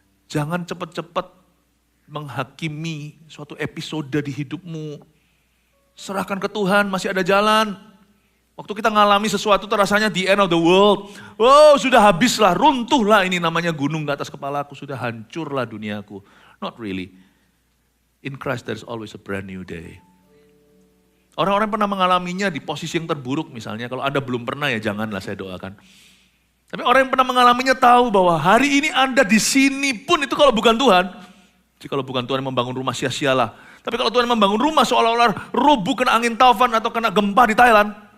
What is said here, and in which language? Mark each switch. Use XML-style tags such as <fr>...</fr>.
<id>Jangan cepat-cepat menghakimi suatu episode di hidupmu. Serahkan ke Tuhan, masih ada jalan. Waktu kita ngalami sesuatu terasanya</id> <en>the end of the world.</en> <id>Oh sudah habislah, runtuhlah ini namanya gunung di atas kepalaku. Sudah hancurlah duniaku.</id> <en>Not really. In Christ there's always a brand new day.</en> <id>Orang-orang pernah mengalaminya di posisi yang terburuk misalnya. Kalau Anda belum pernah ya janganlah saya doakan. Tapi orang yang pernah mengalaminya tahu bahwa hari ini Anda di sini pun itu kalau bukan Tuhan. Kalau bukan Tuhan yang membangun rumah sia-sialah. Tapi kalau Tuhan membangun rumah seolah-olah rubuh kena angin taufan atau kena gempa di Thailand.</id>